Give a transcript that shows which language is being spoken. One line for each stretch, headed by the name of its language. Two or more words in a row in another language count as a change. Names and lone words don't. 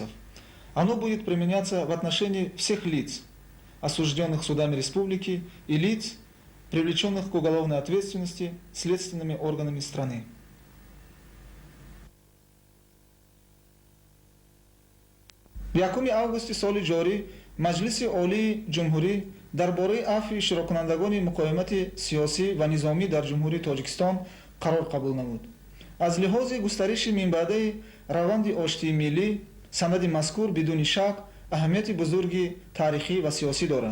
Russian: Оно будет применяться в отношении всех лиц, осужденных судами республики, и лиц, привлеченных к уголовной ответственности следственными органами страны.
Tajik: В 1 августи соли ҷорӣ Маҷлиси Олии Ҷумҳурӣ дар бораи афви ишtirokкунандагони муқоимати сиёсӣ ва низомӣ дар Ҷумҳурии Тоҷикистон қарор қабул намуд. Аз лиҳози густариши минбаъдаи раванди оштии миллӣ, санади мазкур бидуни шак аҳамияти бузурги таърихӣ ва сиёсӣ дорад.